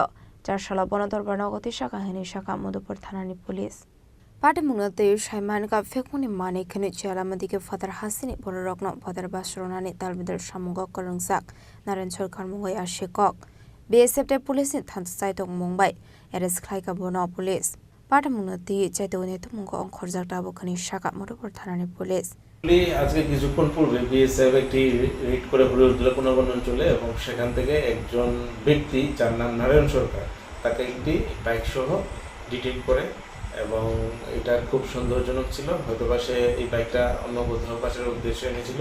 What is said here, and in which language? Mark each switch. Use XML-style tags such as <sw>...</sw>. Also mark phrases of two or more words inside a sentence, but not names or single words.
<trp>चारशाला बनदरबार नगति शाखा हेनि शाखा मधुपुर थानानि पुलिस पाटिमुंना तै साइमान का फेकमुनि माने खनि चालामदिके फादार हासिनि बररकन फादार बासरनानि तालबिदर सामुंग करंसाक नारायण सरकार मुंगै आशिकक बीएसएफ पुलिसनि थान्स चाइतक मुंबाइ एरेस्ट खालायका बना पुलिस पाटिमुंना तै चाइतकनि तुमुंग अंखरजाक दाबो खनि शाखा मधुपुर थानानि पुलिस</trp> <bn>আজকে কিছুক্ষণ পূর্বে বিএসএফ একটি রেড করে হলুদুল্লাহ পুনর্বন অঞ্চলে এবং সেখান থেকে একজন ব্যক্তি যার নাম নারায়ণ সরকার তাকে একটি বাইক সহ ডিটেইন করে, এবং এটা খুব সন্দেহজনক ছিল। হয়তোবা সে এই বাইকটা অন্য কোথাও পাশের উদ্দেশ্যে এনেছিল।</bn>